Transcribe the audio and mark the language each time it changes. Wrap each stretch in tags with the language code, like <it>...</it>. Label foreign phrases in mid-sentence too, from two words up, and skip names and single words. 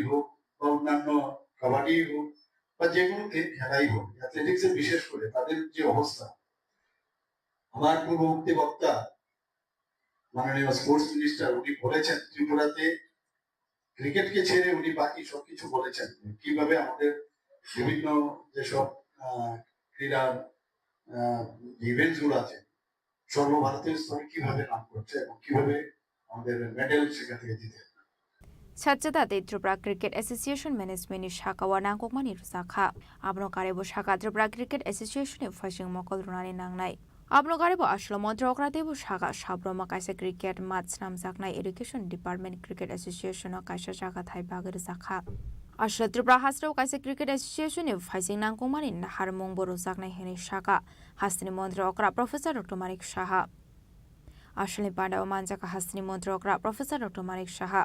<bn>হোক, বা অন্যান্য কাবাডি হোক, বা যে কোনো খেলাই হোক, অ্যাথলেটিক্সে বিশেষ করে তাদের যে অবস্থা, আমার পূর্ববর্তী বক্তা মাননীয়</bn> <en>sports minister</en> <bn>উনি বলেছেন ত্রিপুরাতে ক্রিকেটকে ছেড়ে উনি বাকি সবকিছু বলেছেন, কিভাবে আমাদের বিভিন্ন যেসব ক্রীড়া ইভেন্টস গুলো আছে সর্বভারতীয় স্তরে কিভাবে নাম করছে এবং কিভাবে আমাদের মেডেল সেখান থেকে জিতে।</bn> <trp>Chachata de Tripura Cricket Association Management Shaka Wanangkokmani Rusakha. Abno Karebo Shaka Tripura Cricket Association of Fashing Mokol Runani Nangnai. Abno Karebo Ashlo Montrokratebu Shaka Shabroma Kaisa</trp> <en>Cricket Mats</en> <trp>Namzaknai</trp> <en>Education Department</en> <trp>Cricket Association of Kaisa Shaka Thai Bagar Zakha. Ashlo Tripura Hasro Kaisa Cricket Association of Fashing Nangkomani Harmong Borosaknai Heni Shaka. Hastini Montrokra Professor Dr. Manik Shaha. Ashli Panda Manjaka Hastini Montrokra Professor Dr. Manik Shaha.</trp>